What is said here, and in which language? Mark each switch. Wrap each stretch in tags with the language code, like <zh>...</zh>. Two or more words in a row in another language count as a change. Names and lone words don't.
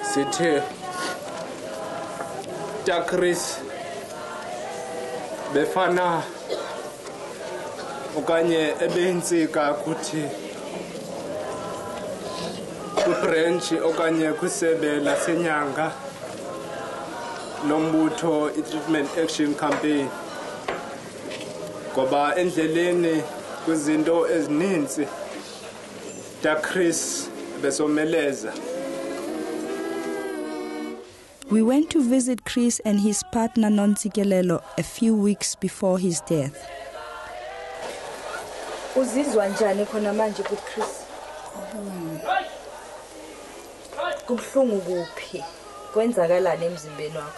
<xh>Sithe Chris befana okanye ebensika kuthi ku-branch okanye kwisebe lasenyanga lombutho i-</xh> <en>treatment action campaign</en> <xh>ngoba endleleni kwizinto ezininzi Chris besomeleza.</xh> <en>We went to visit Chris and his partner Nontsikelelo a few weeks before his death.</en> <zu>Uzizwa njani khona manje kuChris? Kubuhlungu kuphi? Kwenzakalani emzimbeni wakho?</zu>